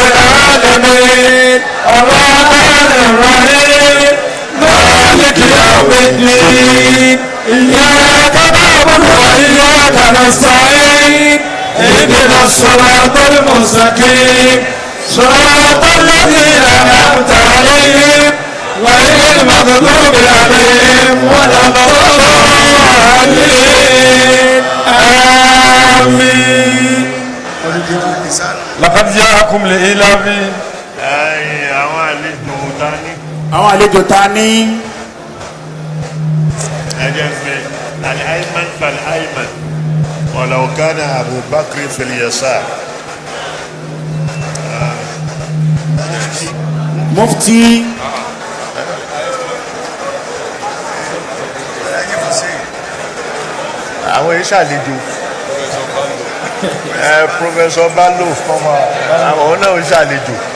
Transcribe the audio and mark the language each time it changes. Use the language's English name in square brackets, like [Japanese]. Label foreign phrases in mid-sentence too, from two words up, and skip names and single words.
[Arabic] العالمين الرحمن الرحيم مالك يوم الدين إياك نعبد وإياك نستعين اهدنا الصراط المستقيم صراط الذين أنعمت عليهم غير المغضوب عليهم ولا الضالين آمين. لقد جاءكم لإلاف [Yoruba] àwọn àlejò ta ní. [Arabic] الأيمن فالأيمن ولو كان أبو بكر في اليسار. [Yoruba] mufti. àwọn ìṣàlejò Professor Bello àwọn náà ìṣàlejò.